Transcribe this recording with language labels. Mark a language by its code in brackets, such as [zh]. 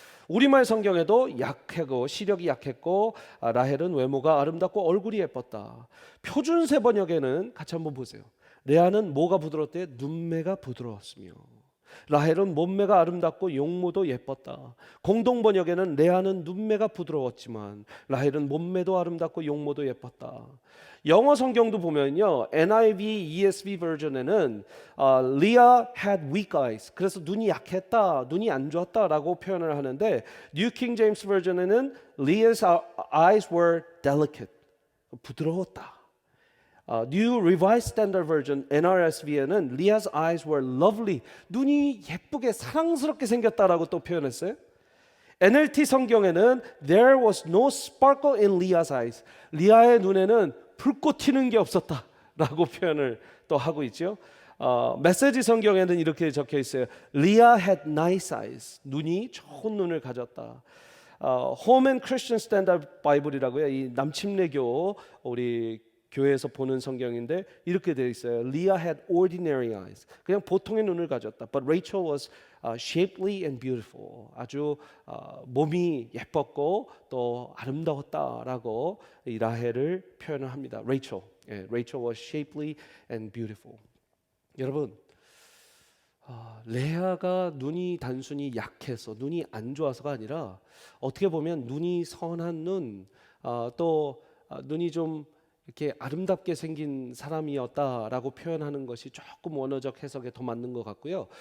[ko] 우리말 성경에도 약하고 시력이 약했고 라헬은 외모가 아름답고 얼굴이 예뻤다. 표준세 번역에는 같이 한번 보세요. 레아는 뭐가 부드러웠대요? 눈매가 부드러웠으며. 라헬은 몸매가 아름답고 용모도 예뻤다. 공동 번역에는 레아는 눈매가 부드러웠지만 라헬은 몸매도 아름답고 용모도 예뻤다. 영어 성경도 보면요, NIV, ESV 버전에는 [en] Leah had weak eyes. [ko] 그래서 눈이 약했다, 눈이 안 좋았다라고 표현을 하는데 New King James 버전에는 [en] Leah's eyes were delicate. [ko] 부드러웠다. [en] New Revised Standard Version NRSV에는 Leah's eyes were lovely. [ko] 눈이 예쁘게 사랑스럽게 생겼다라고 또 표현했어요. [en] NLT 성경에는 There was no sparkle in Leah's eyes. [ko] 리아의 눈에는 불꽃 튀는 게 없었다라고 표현을 또 하고 있죠. 메시지 성경에는 이렇게 적혀 있어요. [en] Leah had nice eyes. [ko] 눈이 좋은 눈을 가졌다. Home and Christian Standard Bible이라고요. 이 남침례교 우리 교회에서 보는 성경인데 이렇게 되어 있어요. [en] Leah had ordinary eyes. [ko] 그냥 보통의 눈을 가졌다. [en] But Rachel was shapely and beautiful. [ko] 아주 몸이 예뻤고 또 아름다웠다라고 이 라헬을 표현을 합니다. [en] Rachel was shapely and beautiful. [ko] 여러분, 레아가 눈이 단순히 약해서 눈이 안 좋아서가 아니라 어떻게 보면 눈이 선한 눈, 또 눈이 좀 이렇게 아름답게 생긴 사람이었다라고 표현하는 것이 조금 원어적 해석에 더 맞는 것 같고요.